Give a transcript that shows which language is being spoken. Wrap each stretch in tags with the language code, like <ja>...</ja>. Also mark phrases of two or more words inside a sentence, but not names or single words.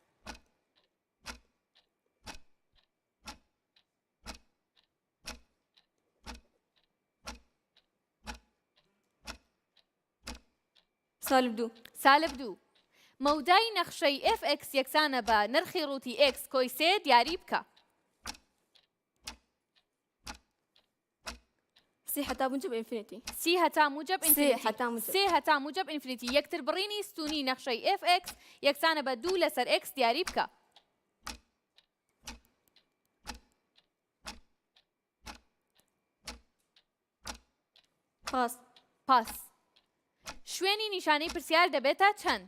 <ar>سالب 2.</ar> <ckb>سالب 2 مەودای نەخشەی fx یەکسانە بە نرخی ڕووتی x کۆی 3 دیاری بکە.</ckb> <ar>سي حتى موجب انفينيتي.</ar> <ckb>سي هەتا موجب</ckb> <ar>سي حتى موجب.</ar> <ckb>سي هەتا موجب ئینفینیتی یەکتر بڕینی ستونی نەخشەی fx یەکسانە بە 2 لەسەر x دیاری بکە. پاس. پاس شوێنی نیشانەی پرسیار دەبێتە چەند؟</ckb>